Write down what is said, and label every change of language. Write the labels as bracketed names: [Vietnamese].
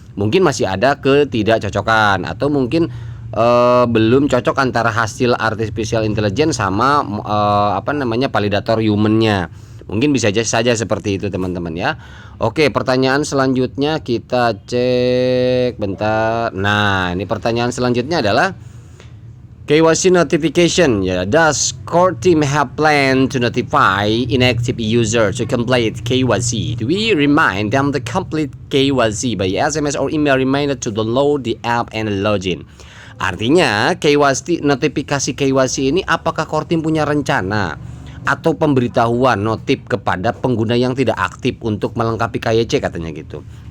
[Indonesian] Mungkin masih ada ketidakcocokan, atau mungkin belum cocok antara hasil artificial intelligence sama validator human-nya. Mungkin bisa saja seperti itu teman-teman ya. Oke, pertanyaan selanjutnya kita cek bentar. Nah, ini pertanyaan selanjutnya adalah KYC notification ya. [English] Does core team have plan to notify inactive user to complete KYC? Do we remind them to complete KYC by SMS or email reminder to download the app and login? [Indonesian] Artinya KYC, notifikasi KYC ini apakah core team punya rencana atau pemberitahuan notif kepada pengguna yang tidak aktif untuk melengkapi KYC, katanya gitu.